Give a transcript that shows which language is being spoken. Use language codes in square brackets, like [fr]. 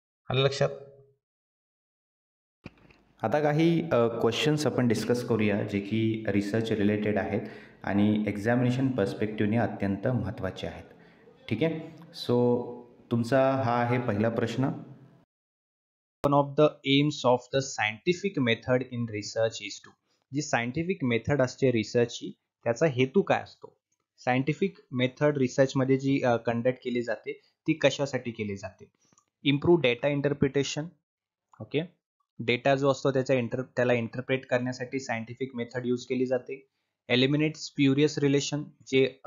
[mr] आलं लक्षात. आता काही क्वेश्चन्स आपण डिस्कस करूया जे की रिसर्च रिलेटेड आहेत आणि एक्झामिनेशन पर्स्पेक्टिव्हने अत्यंत महत्त्वाचे आहेत. ठीक आहे. सो तुमचा हा आहे पहिला प्रश्न. [en] One of the aims of the scientific method in research is to. [mr] G scientific method असते रिसर्चची त्याचा हेतू काय असतो. सायंटिफिक मेथड रिसर्चमध्ये जी कंडक्ट केली जाते ती कशासाठी केली जाते. [en] Improve data interpretation. [mr] Okay. Data जो असतो त्याला इंटरप्रेट करण्यासाठी सायंटिफिक मेथड यूज केली जाते. [en] eliminate spurious relation, [mr] जे